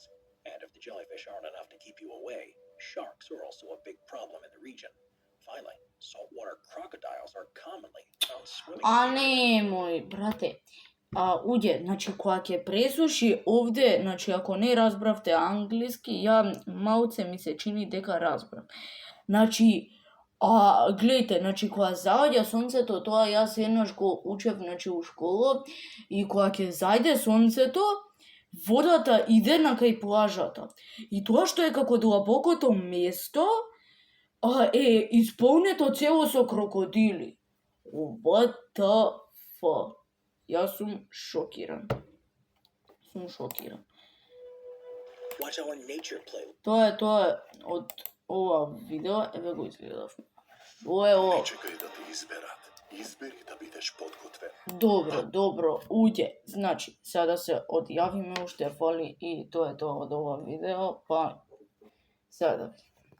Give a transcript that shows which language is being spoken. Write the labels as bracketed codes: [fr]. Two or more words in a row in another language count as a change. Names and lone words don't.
[en] And if the jellyfish aren't enough to keep you away, sharks are also a big problem in the region. Finally, saltwater crocodiles are commonly found swimming. [mk] А немој, брате. Уѓе, значи, кога ќе пресуши овде, значи, ако не разбравте англиски, ја малце ми се чини дека разбрав. Значи, гледайте, значи, кога заоѓа сонцето, тоа јас еднаш го учев, значи, у школа, и кога ќе зајде сонцето, водата иде на кај плажата. И тоа што е како длабокото место, е исполнето цело со крокодили. [en] What the fuck? [mk] Јас сум шокиран. [en] Watch our nature play. [mk] Тоа е од ова видео, еве го изгледав. Ова е ова. Чекај да те изберат. Избери да бидеш подготвен. Добро, уѓе. Значи, сега да се одјавиме, уште фали и тоа е тоа од ова видео, па сега да видим.